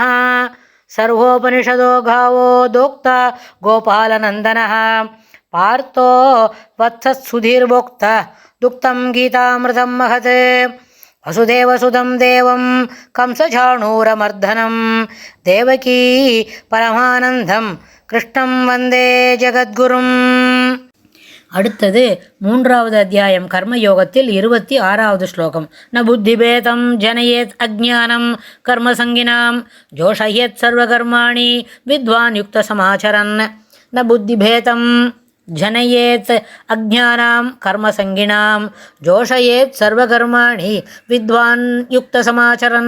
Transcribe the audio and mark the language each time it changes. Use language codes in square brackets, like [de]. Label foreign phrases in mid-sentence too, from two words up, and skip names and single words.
[sa] सर्वोपनिषदो गावो दोक्ता गोपालनन्दनः पार्थो वत्सत्सुधीर्भोक्ता दुक्तं गीतामृतं महत्। वसुदेवसुतं देवं कंसचाणूरमर्दनं देवकी परमानन्दं कृष्णं वन्दे जगद्गुरुम्। [ta] அடுத்தது 3வது அத்தியாயம் கர்மயோகத்தில் 26வது ஸ்லோகம். [sa] न बुद्धिभेदम् जनयेत् अज्ञानाम् कर्मसङ्गिनाम् जोषयेत् सर्वकर्माणि विद्वान् युक्त समाचरन्. न बुद्धिभेदम् जनयेत् अज्ञानाम् कर्मसङ्गिनाम् जोषयेत् सर्वकर्माणि विद्वान् युक्त समाचरन्.